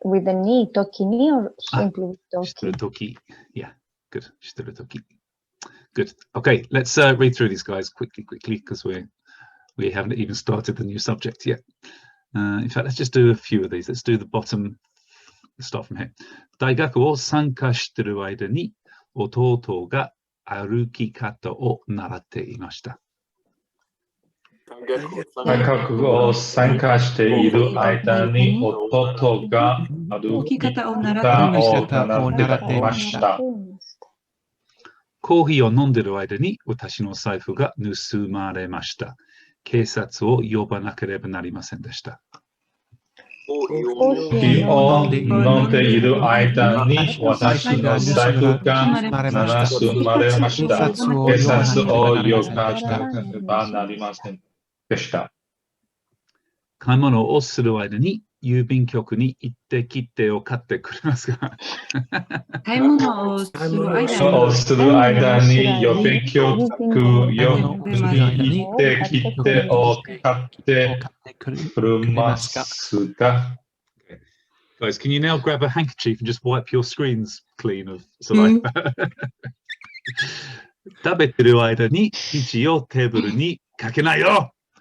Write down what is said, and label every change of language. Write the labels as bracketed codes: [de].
[en] With the knee, toki ni or simply with toki? Toki. Yeah, good. Toki. Good. Okay, let's read through these guys quickly, because we haven't even started the new subject yet. In fact, let's just do a few of these. Let's do the bottom. Let's start from here. [ja] 大学を参加している間に弟が歩き方を習っていました。大学を参加している間に弟が歩き方を習っていました。コーヒーを飲んでいる間に私の財布が盗まれました。警察を呼ばなければなりませんでした。コーヒーを飲んでいる間に私の財布が盗まれました。警察を呼ばなければなりませんでした。買い物をする間に郵便局に行って切手を買ってくれますか？買い物をする間に郵便局に行って切手を買ってくれますか？ [en] Guys, can you now grab a handkerchief and just wipe your screens clean of saliva? [ja] 食べてる間に肘をテーブルにかけないよ。